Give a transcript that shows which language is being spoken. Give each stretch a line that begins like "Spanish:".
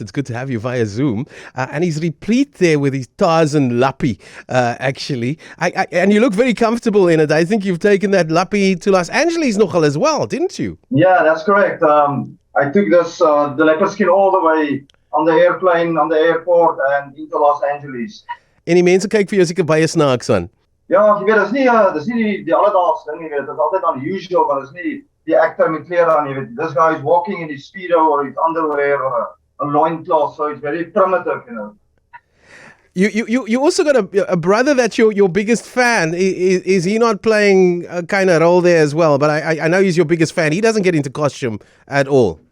English: It's good to have you via Zoom. And he's replete there with his Tarzan lappy, actually. And you look very comfortable in it. I think you've taken that lappy to Los Angeles nogal as well, didn't you? Yeah, that's correct. I took the leopard skin all the way on the airplane, on the airport, and into Los Angeles.
Afrikaans: En die mense kyk vir jou seker baie snaaks aan. Ja, jy weet, dis nie die alledaagse ding, jy weet, dit is altyd unusual, maar dis nie die actor met klere aan, jy weet.
English: This guy is walking in his speedo or his underwear or a loincloth, so it's very primitive, you know. You also got a brother that's your biggest fan. Is he not playing a kind of role there as well? But I know he's your biggest fan. He doesn't get into costume at all.